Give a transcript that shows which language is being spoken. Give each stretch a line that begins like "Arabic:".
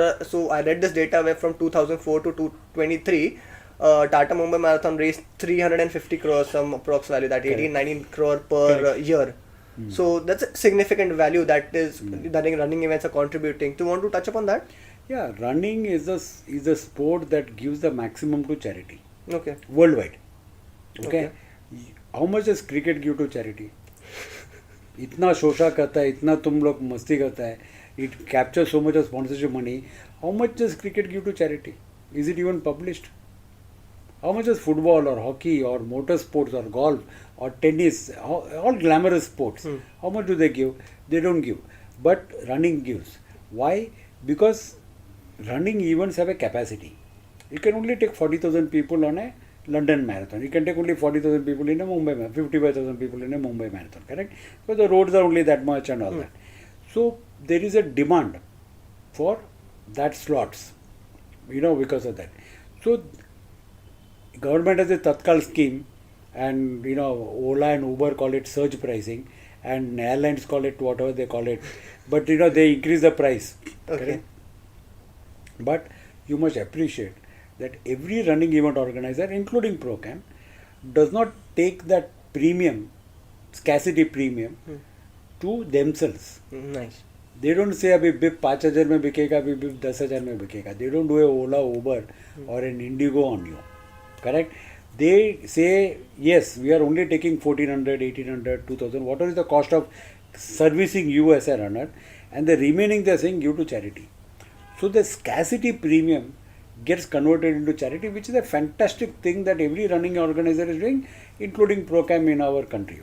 English: So I read this data where from 2004 to 2023, Tata Mumbai Marathon raised 350 crores, some approx value, that 18-19 crore per year. So that's a significant value that is that running events are contributing. Do you want to touch upon that? Yeah, running is a sport that gives the maximum to charity. Okay. Worldwide. Okay. How much does cricket give to charity?
Hindi: इतना शोषा करता है, इतना तुम लोग मस्ती करता है,
English: it captures so much of sponsorship money. How much does cricket give to charity? Is it even published? How much does football or hockey or motor sports or golf or tennis, all glamorous sports, how much do they give? They don't give. But running gives. Why? Because running events have a capacity. You can only take 40,000 people on a London marathon. You can take only 40,000 people in a Mumbai marathon, 55,000 people in a Mumbai marathon, correct? Because the roads are only that much and all that. So there is a demand for that slots, because of that. So government has a Tatkal scheme, and Ola and Uber call it surge pricing, and airlines call it whatever they call it. But they increase the price. Okay. Correct? But you must appreciate that every running event organizer, including ProCam, does not take that premium, scarcity premium, to themselves. Nice. They don't say
Hindi: अभी beep 5,000 में बिकेगा, अभी beep 10,000 में बिकेगा.
English: They don't do a Ola, Uber or an Indigo on you. Correct? They say, yes, we are only taking 1,400, 1,800, 2,000, whatever is the cost of servicing you as a runner, and the remaining they are saying give to charity. So the scarcity premium gets converted into charity, which is a fantastic thing that every running organizer is doing, including ProCam in our country.